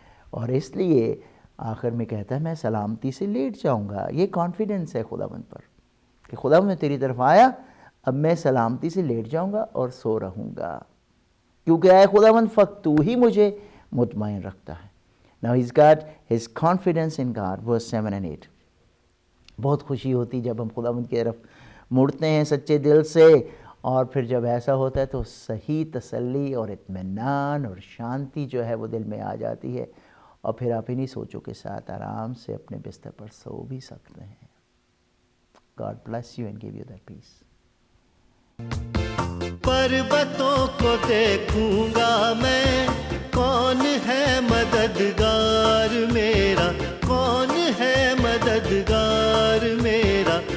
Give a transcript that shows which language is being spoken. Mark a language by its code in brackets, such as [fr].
[ur] اور اس لیے آخر میں کہتا ہے میں سلامتی سے لیٹ جاؤں گا. یہ کانفیڈنس ہے خداوند پر کہ خداوند میں تیری طرف آیا، اب میں سلامتی سے لیٹ جاؤں گا اور سو رہوں گا، کیونکہ اے خداوند فقط تو ہی مجھے مطمئن رکھتا ہے. [en] Now he's got his confidence in God, verse 7 and 8. [ur] بہت خوشی ہوتی جب ہم خداوند کی طرف مڑتے ہیں سچے دل سے، اور پھر جب ایسا ہوتا ہے تو صحیح تسلی اور اطمینان اور شانتی جو ہے وہ دل میں آ جاتی ہے، اور پھر آپ انہی سوچوں کے ساتھ آرام سے اپنے بستر پر سو بھی سکتے ہیں. [en] God bless you and give you that peace. [ur] پربتوں کو دیکھوں گا میں، کون ہے مددگار میرا، کون ہے مددگار میرا.